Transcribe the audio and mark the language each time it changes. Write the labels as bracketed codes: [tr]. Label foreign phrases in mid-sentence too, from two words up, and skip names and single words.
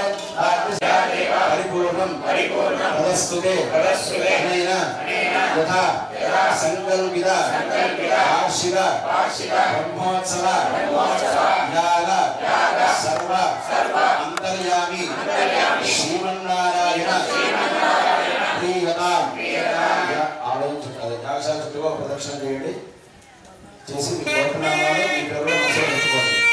[sa] परिपूर्णं तदस्तुते अनेन यथा संकल्पित वार्षिक ब्रह्मोत्सव याग सर्व अंतर्यामी श्रीमन्नारायण प्रियतां [te] ఆలోచించాలి యాగశాల చుట్టూ ప్రదక్షిణ చేయండి చేసి మీ గోత్రనామాలు మీ పేరులో మనసులో పెట్టుకోండి